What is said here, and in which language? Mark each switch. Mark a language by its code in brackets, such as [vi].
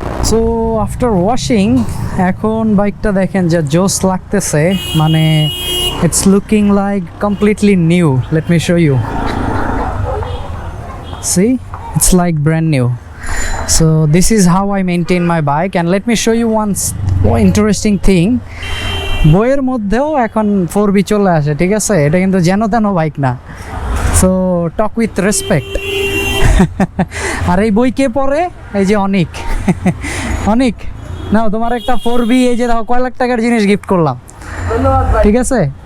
[en] so after washing [bn] এখন বাইকটা দেখেন যে জোস লাগতেছে, মানে [en] It's looking like completely new. Let me show you, see it's like brand new. So this is how I maintain my bike, and let me show you one interesting thing. [bn] বইয়ের মধ্যেও এখন 4B চলে আসে, ঠিক আছে? এটা কিন্তু যেন তেন বাইক না, [en] So talk with respect. [bn] আর এই বই কে পড়ে? এই যে অনিক। অনিক নাও তোমার একটা 4B, এই যে দেখো কয় লাখ টাকার জিনিস গিফট করলাম, ঠিক আছে?